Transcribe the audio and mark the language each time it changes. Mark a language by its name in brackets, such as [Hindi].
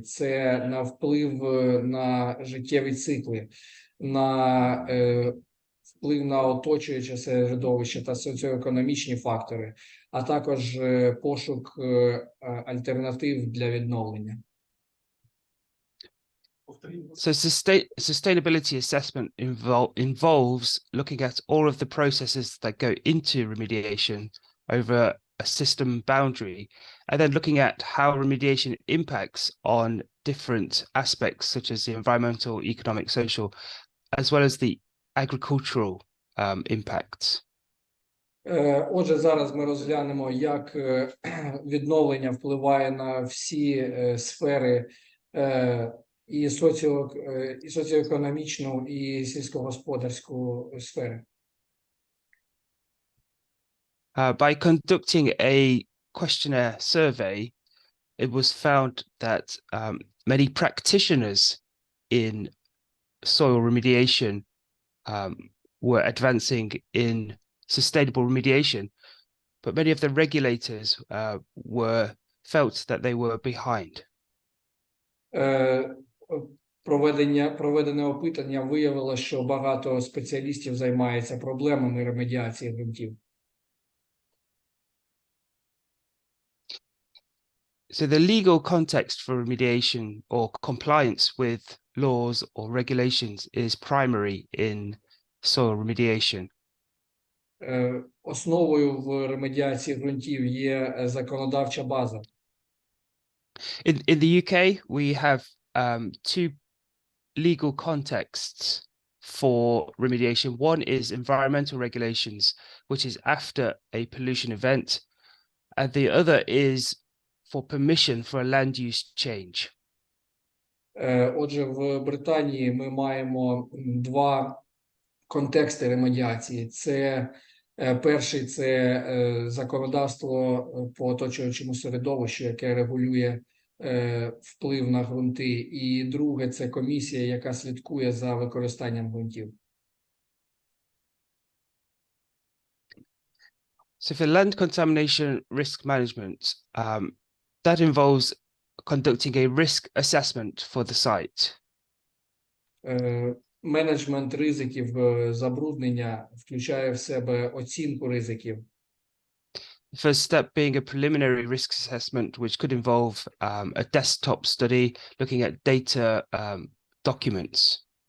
[Ukrainian] Це на вплив на життєві цикли, на вплив на оточуюче середовище та соціоекономічні фактори, а також пошук альтернатив для відновлення. [English] So sustainability assessment involves looking at all of the processes that go into remediation over a system boundary, and then looking at how remediation impacts on different aspects such as the environmental, economic, social, as well as the agricultural impacts. [Ukrainian] Отже, зараз ми розглянемо, як відновлення впливає на всі сфери і соціоекономічну, і сільськогосподарську сфери. [English] By conducting a questionnaire survey, it was found that many practitioners in soil remediation were advancing in sustainable remediation, but many of the regulators felt that they were behind. [Ukrainian] Проведене опитання виявило, що багато спеціалістів займаються проблемами ремедіації ґрунтів. [English] So the legal context for remediation or compliance with laws or regulations is primary in soil remediation. [Ukrainian] Основою в ремедіації ґрунтів є законодавча база. [English] In the UK, we have two legal contexts for remediation. One is environmental regulations, which is after a pollution event, and the other is for permission for a land use change. [Ukrainian] Отже, в Британії ми маємо два контексти ремедіації. Перший – це законодавство по оточуючому середовищу, яке регулює вплив на ґрунти, і друге – це комісія, яка слідкує за використанням ґрунтів. [English] So for land contamination risk management, that involves conducting a risk assessment for the site. [Ukrainian] Менеджмент ризиків забруднення включає в себе оцінку ризиків. [English] The first step being a preliminary risk assessment, which could involve a desktop study looking at data documents.